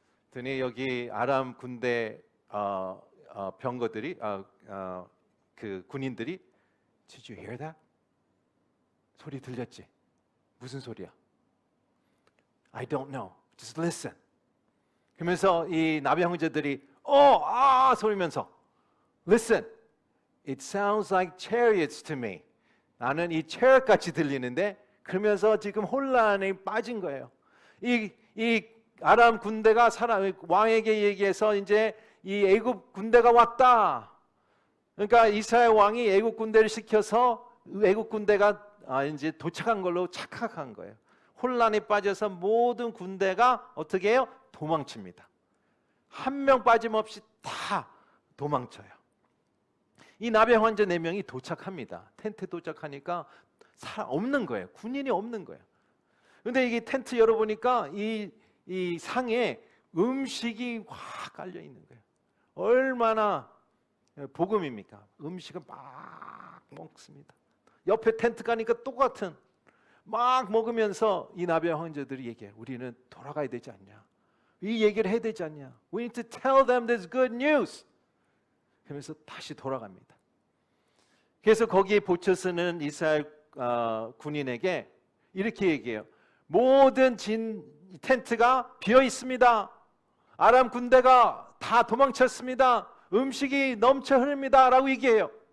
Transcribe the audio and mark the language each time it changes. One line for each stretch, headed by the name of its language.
Korean: 그랬더니 여기 아람 군대 병거들이 그 군인들이
English: Did you hear that?
Korean: 소리 들렸지? 무슨 소리야?
English: I don't know. Just listen.
Korean: 그러면서 이 나병 환자들이 소리면서
English: Listen. It sounds like chariots to me.
Korean: 나는 이 chariot 같이 들리는데 그러면서 지금 혼란에 빠진 거예요. 이 아람 군대가 왕에게 얘기해서 이제 이 애굽 군대가 왔다. 그러니까 이스라엘 왕이 애굽 군대를 시켜서 애굽 군대가 이제 도착한 걸로 착각한 거예요. 혼란에 빠져서 모든 군대가 어떻게 해요? 도망칩니다. 한 명 빠짐없이 다 도망쳐요. 이 나병 환자 4명이 도착합니다. 텐트 도착하니까 사람 없는 거예요. 군인이 없는 거예요. 그런데 이게 텐트 열어보니까 이 상에 음식이 확 깔려 있는 거예요. 얼마나 복음입니까? 음식을 막 먹습니다. 옆에 텐트 가니까 똑같은 막 먹으면서 이 나병 환자들이 얘기해요. 우리는 돌아가야 되지 않냐? 이 얘기를 해야 되지 않냐?
English: We need to tell them this good news.
Korean: 그러면서 다시 돌아갑니다. 그래서 거기에 보쳐 쓰는 이스라엘 군인에게 이렇게 얘기해요. 모든 텐트가 비어 있습니다. 아람 군대가 다 도망쳤습니다. 음식이 넘쳐 흐릅니다. 라고 얘기해요.